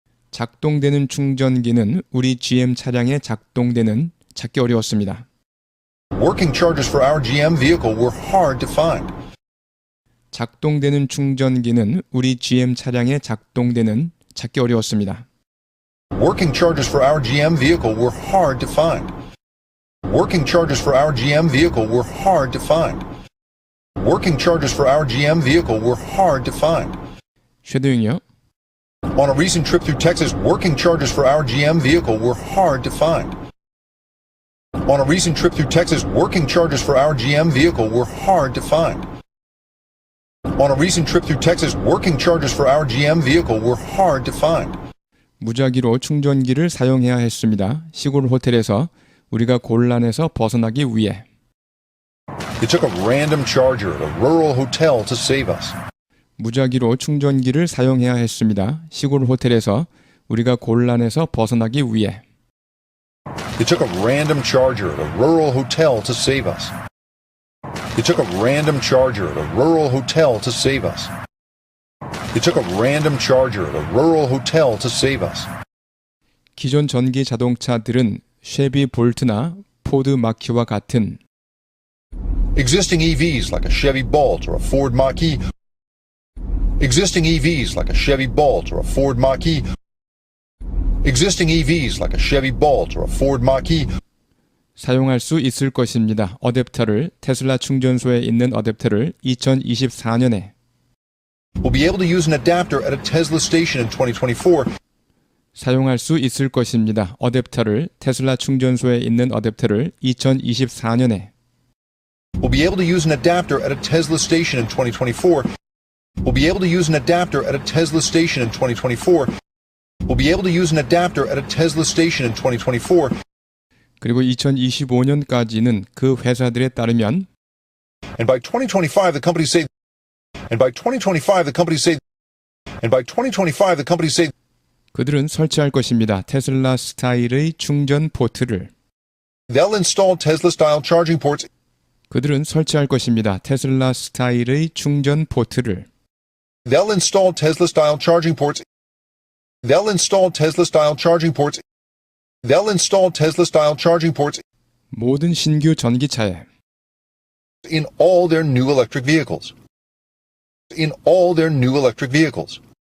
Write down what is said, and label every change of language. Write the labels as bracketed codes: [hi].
[ko] 작동되는 충전기는 우리 GM 차량에 찾기 어려웠습니다. [en] working chargers for our GM vehicle were hard to find. [ko] 작동되는 충전기는 우리 GM 차량에 찾기 어려웠습니다. [en] Working chargers for our GM vehicle were hard to find. Working chargers for our GM vehicle were hard to find. Working chargers for our GM vehicle were hard to find. [ko] 쉐도잉요. [en] On a recent trip through Texas, working chargers for our GM vehicle were hard to find. On a recent trip through Texas, working chargers for our GM vehicle were hard to find. On a recent trip through Texas, working chargers for our GM vehicle were hard to find. [ko] 무작위로 충전기를 사용해야 했습니다. 시골 호텔에서 우리가 곤란에서 벗어나기 위해. [en] It took a random charger at a rural hotel to save us. [ko] 무작위로 충전기를 사용해야 했습니다. 시골 호텔에서 우리가 곤란에서 벗어나기 위해. [en] It took a random charger at a rural hotel to save us. It took a random charger at a rural hotel to save us. It took a random charger at a rural hotel to save us. [ko] 기존 전기 자동차들은 쉐비 볼트나 포드 마키와 같은 [en] Existing EVs like a Chevy Bolt or a Ford Mach-E. Existing EVs like a Chevy Bolt or a Ford Mach-E. Existing EVs like a Chevy Bolt or a Ford Mach-E. [ko] 사용할 수 있을 것입니다. 어댑터를 테슬라 충전소에 있는 어댑터를 2024년에 [en] We'll be able to use an adapter at a Tesla station in 2024. [ko] 사용할 수 있을 것입니다. 어댑터를 테슬라 충전소에 있는 어댑터를 2024년에 [en] We'll be able to use an adapter at a Tesla station in 2024. We'll be able to use an adapter at a Tesla station in 2024. We'll be able to use an adapter at a Tesla station in 2024. [ko] 그리고 2025년까지는 그 회사들에 따르면 [en] And by 2025 the companies say And by 2025 the companies say And by 2025 the companies say [ko] 그들은 설치할 것입니다. 테슬라 스타일의 충전 포트를 [en] they'll install Tesla style charging ports. [ko] 그들은 설치할 것입니다. 테슬라 스타일의 충전 포트를 [en] They'll install Tesla style charging ports. They'll install Tesla style charging ports. They'll install Tesla style charging ports [ko] 모든 신규 전기차에 [en] in all their new electric vehicles. In all their new electric vehicles.